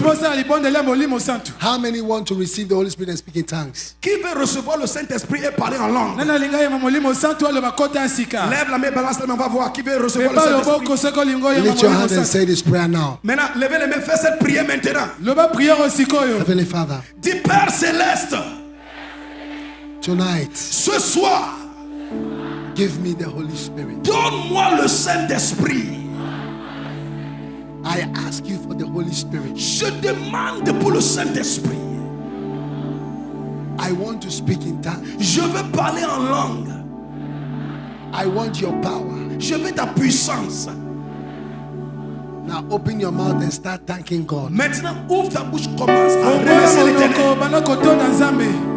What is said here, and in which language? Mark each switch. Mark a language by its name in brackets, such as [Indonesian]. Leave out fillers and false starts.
[English] How many want to receive the Holy Spirit and speak in tongues? [French] Qui veut recevoir le Saint-Esprit et parler en langue? Lève la main, balance la main, on va voir qui veut recevoir le Saint-Esprit. [English] Lift your hand and say this prayer now. [French] Maintenant, levez les mains, faites cette prière maintenant. [English] Heavenly Father, [French] Dis Père Céleste, [English] tonight, [French] ce soir, [English] give me the Holy Spirit. [French] donne-moi le Saint-Esprit. [English] I ask you for the Holy Spirit. [French] Je demande pour le Saint-Esprit. [English] I want to speak in tongues. [French] Je veux parler en langue. [English] I want your power. [French] Je veux ta puissance. [English] Now open your mouth and start thanking God. [French] Maintenant, ouvre ta bouche, commence à remercier l'Éternel.